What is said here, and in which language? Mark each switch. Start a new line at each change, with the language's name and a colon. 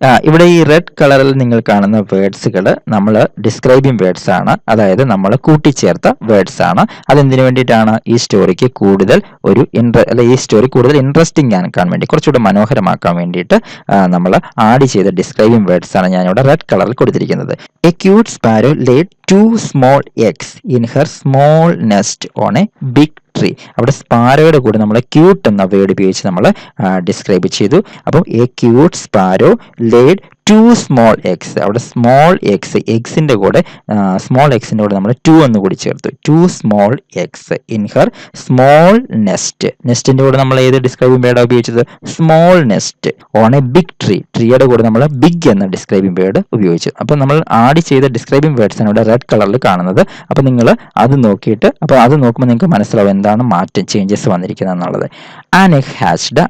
Malayalam: ഇവിടെ ഈ റെഡ് കളറിൽ നിങ്ങൾ കാണുന്ന വേർഡ്സുകൾ നമ്മൾ ഡിസ്ക്രൈബിംഗ് വേർഡ്സ് ആണ്, അതായത് നമ്മൾ കൂട്ടിച്ചേർത്ത വേർഡ്സ് ആണ്. അതെന്തിനു വേണ്ടിയിട്ടാണ്? ഈ സ്റ്റോറിക്ക് കൂടുതൽ ഒരു ഈ സ്റ്റോറി കൂടുതൽ ഇൻട്രസ്റ്റിംഗ് ആക്കാൻ വേണ്ടി, കുറച്ചുകൂടെ മനോഹരമാക്കാൻ വേണ്ടിയിട്ട് നമ്മൾ ആഡ് ചെയ്ത ഡിസ്ക്രൈബിംഗ് വേർഡ്സ് ആണ് ഞാനിവിടെ റെഡ് കളറിൽ കൊടുത്തിരിക്കുന്നത്.
English: A cute sparrow laid 2 small eggs in her small nest on a big tree.
Malayalam: അവിടെ സ്പാരോയുടെ കൂടെ നമ്മൾ ക്യൂട്ട് എന്ന വേർഡ് ഉപയോഗിച്ച് നമ്മൾ ഡിസ്ക്രൈബ് ചെയ്തു.
English: അപ്പം a cute sparrow laid 2 small eggs.
Malayalam: അവിടെ സ്മോൾ എഗ്സിന്റെ കൂടെ നമ്മൾ 2 എന്ന് കൂടി ചേർത്തു.
English: 2 small eggs in her small nest.
Malayalam: നെസ്റ്റിന്റെ കൂടെ നമ്മൾ ഏത് ഡിസ്ക്രൈബിംഗ് വേർഡാണ് ഉപയോഗിച്ചത്? Small nest.
English: On a big tree.
Malayalam: ട്രീയുടെ കൂടെ നമ്മൾ ബിഗ് എന്ന ഡിസ്ക്രൈബിംഗ് വേർഡ് ഉപയോഗിച്ചു. അപ്പോൾ നമ്മൾ ആഡ് ചെയ്ത ഡിസ്ക്രൈബിംഗ് വേർഡ്സ് ആണ് ഇവിടെ റെഡ് കളറിൽ കാണുന്നത്. അപ്പോൾ നിങ്ങൾ അത് നോക്കിയിട്ട്, അപ്പോൾ അത് നോക്കുമ്പോൾ നിങ്ങൾക്ക് മനസ്സിലാവും എന്താണ് മാറ്റം, ചേഞ്ചസ് വന്നിരിക്കുന്നത് എന്നുള്ളത്.
English: An egg hatched.